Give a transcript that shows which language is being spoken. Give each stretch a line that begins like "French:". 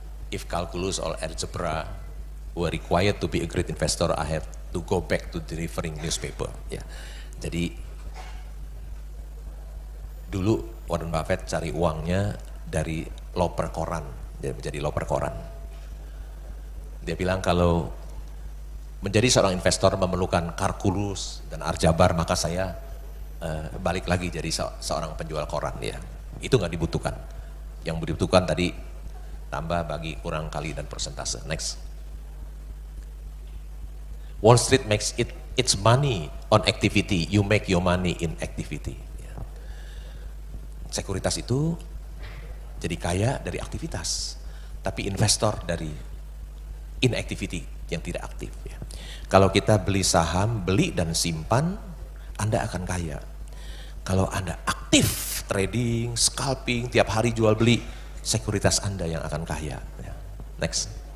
English: If calculus or algebra were required to be a great investor, I have to go back to delivering newspaper.
Indonesian: Ya. Jadi dulu Warren Buffett cari uangnya dari loper koran, dia menjadi loper koran. Dia bilang kalau menjadi seorang investor memerlukan kalkulus dan aljabar, maka saya balik lagi jadi seorang penjual koran. Ya, itu nggak dibutuhkan. Yang dibutuhkan tadi tambah, bagi, kurang, kali, dan persentase.
English: Next. Wall Street makes its money on activity, you make your money in activity.
Indonesian: Ya. Sekuritas itu jadi kaya dari aktivitas, tapi investor dari inactivity, yang tidak aktif. Ya. Kalau kita beli saham, beli dan simpan, Anda akan kaya. Kalau Anda aktif trading, scalping, tiap hari jual beli, sekuritas Anda yang akan kaya. Ya.
English: Next.